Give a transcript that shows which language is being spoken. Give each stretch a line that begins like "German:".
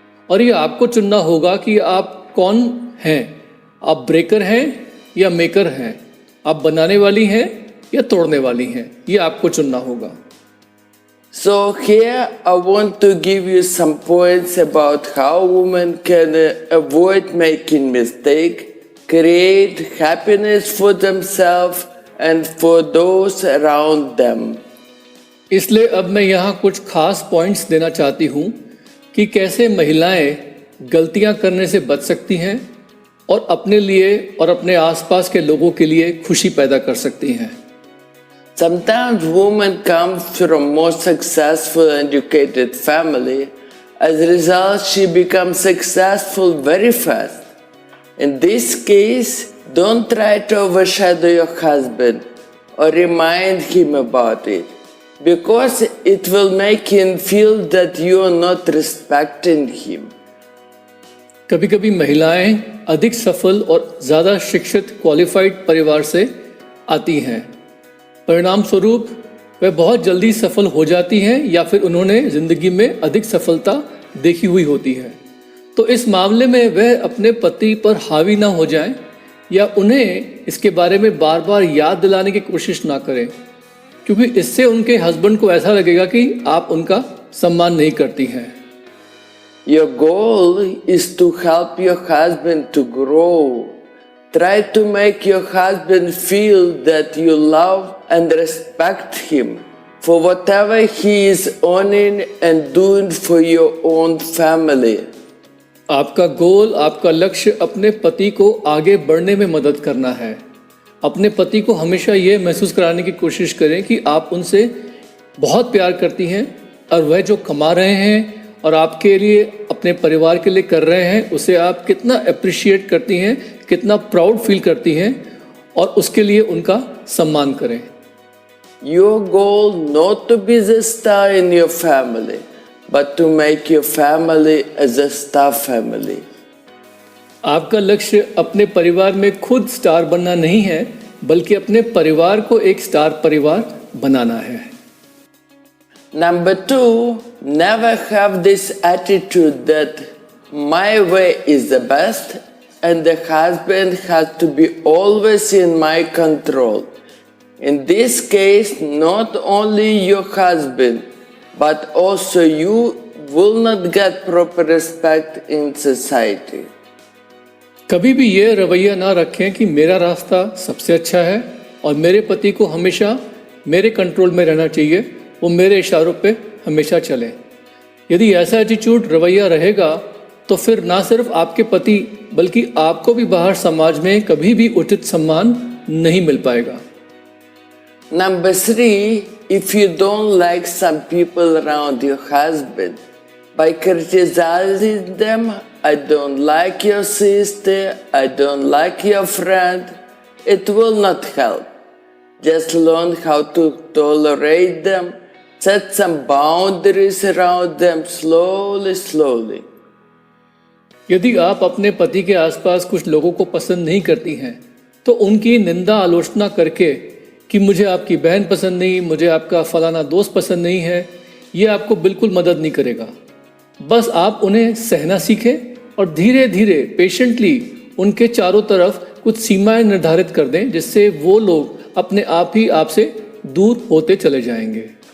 Hindi: और ये आपको चुनना होगा कि आप कौन हैं। आप ब्रेकर हैं या मेकर हैं, आप बनाने वाली हैं या तोड़ने वाली हैं, ये आपको चुनना होगा।
English: So here I want to give you some points about how women can avoid making mistake, create happiness for themselves and for those around them.
Hindi: इसलिए अब मैं यहाँ कुछ खास पॉइंट्स देना चाहती हूँ कि कैसे महिलाएं गलतियाँ करने से बच सकती हैं और अपने लिए और अपने आसपास के लोगों के लिए खुशी पैदा कर सकती हैं।
English: Sometimes women come from more successful educated family. As a result, she becomes successful very fast. In this case, don't try to overshadow your husband or remind him about it, because it will make him feel that you are not respecting him.
Hindi: कभी कभी महिलाएं अधिक सफल और ज़्यादा शिक्षित qualified परिवार से आती हैं। परिणाम स्वरूप वह बहुत जल्दी सफल हो जाती हैं या फिर उन्होंने ज़िंदगी में अधिक सफलता देखी हुई होती है। तो इस मामले में वह अपने पति पर हावी ना हो जाएं या उन्हें इसके बारे में बार बार याद दिलाने की कोशिश ना करें, क्योंकि इससे उनके हस्बैंड को ऐसा लगेगा कि आप उनका सम्मान नहीं करती हैं।
English: Your goal is to help your husband to grow. Try to make your husband feel that you love and respect him for whatever he is owning and doing for your own family.
Hindi: आपका गोल, आपका लक्ष्य अपने पति को आगे बढ़ने में मदद करना है। अपने पति को हमेशा ये महसूस कराने की कोशिश करें कि आप उनसे बहुत प्यार करती हैं और वह जो कमा रहे हैं और आपके लिए, अपने परिवार के लिए कर रहे हैं, उसे आप कितना अप्रिशिएट करती हैं, कितना प्राउड फील करती हैं और उसके लिए उनका सम्मान करें।
English: Your goal not to be the star in your family, but to make your family as a star family.
Hindi: आपका लक्ष्य अपने परिवार में खुद स्टार बनना नहीं है, बल्कि अपने परिवार को एक स्टार परिवार बनाना है।
English: Number 2, never have this attitude that my way is the best and the husband has to be always in my control. In this case, not only your husband, but also you will not get proper respect in society.
Hindi: कभी भी ये रवैया ना रखें कि मेरा रास्ता सबसे अच्छा है और मेरे पति को हमेशा मेरे कंट्रोल में रहना चाहिए, वो मेरे इशारों पे हमेशा चले। यदि ऐसा एटीट्यूड, रवैया रहेगा तो फिर ना सिर्फ आपके पति बल्कि आपको भी बाहर समाज में कभी भी उचित सम्मान नहीं मिल पाएगा।
English: Number 3, if you don't like some people around your husband, by criticizing them, I don't like your sister, I don't like your friend, it will not help. Just learn how to tolerate them, set some boundaries around them slowly.
Hindi: यदि आप अपने पति के आसपास कुछ लोगों को पसंद नहीं करती हैं तो उनकी निंदा आलोचना करके कि मुझे आपकी बहन पसंद नहीं, मुझे आपका फलाना दोस्त पसंद नहीं है, ये आपको बिल्कुल मदद नहीं करेगा। बस आप उन्हें सहना सीखें और धीरे धीरे पेशेंटली उनके चारों तरफ कुछ सीमाएं निर्धारित कर दें, जिससे वो लोग अपने आप ही आपसे दूर होते चले जाएंगे।